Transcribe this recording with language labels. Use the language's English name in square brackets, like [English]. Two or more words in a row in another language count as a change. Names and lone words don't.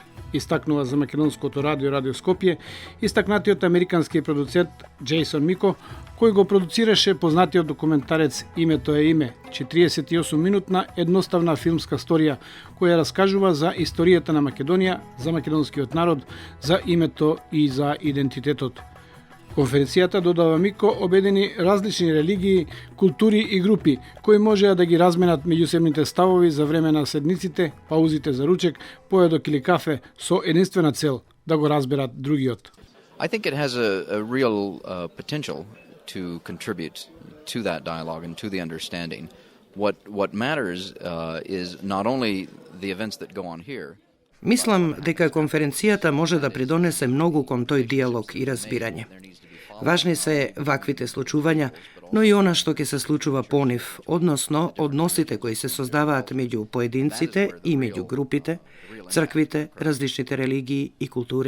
[Macedonian] Истакнува за македонското радио Скопје истакнатиот американски продуцент Джейсон Мико, кој го продуцираше познатиот документарец Името е име, 48-минутна едноставна филмска сторија, која раскажува за историјата на Македонија, за македонскиот народ, за името и за идентитетот. Конференцијата, додава Мико, обедини различни религии, култури и групи, кои можеа да ги разменат меѓусебните ставови за време на седниците, паузите за ручек, поедок или кафе, со единствена цел да го разберат другиот. [English] I think it has a real potential to contribute to that dialogue and to the understanding. What matters is not only the events that go on here. [Macedonian] Мислам дека конференцијата може да придонесе многу кон тој диалог и разбирање. Важни се ваквите случувања, но и она што ќе се случува по нив, односно односите кои се создаваат меѓу поединците и меѓу групите, црквите, различните религии и култури.